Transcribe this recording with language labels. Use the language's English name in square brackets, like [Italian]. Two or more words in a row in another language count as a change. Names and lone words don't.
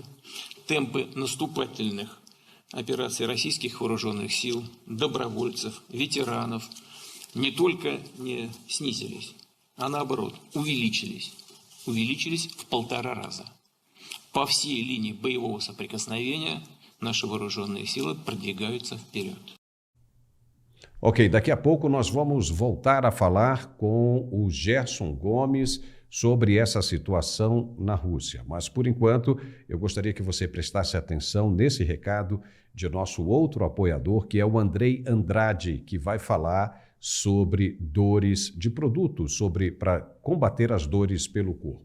[Russian] Темпы наступательных операций российских вооруженных сил, добровольцев, ветеранов не только не снизились, а наоборот увеличились. Увеличились в 1,5 раза. По всей линии боевого соприкосновения наши вооруженные силы продвигаются вперед. [Portuguese] Ok, daqui a pouco nós vamos voltar a falar com o Gerson Gomes sobre essa situação na Rússia. Mas, por enquanto, eu gostaria que você prestasse atenção nesse recado de nosso outro apoiador, que é o Andrei Andrade, que vai falar sobre dores de produtos, para combater as dores pelo corpo.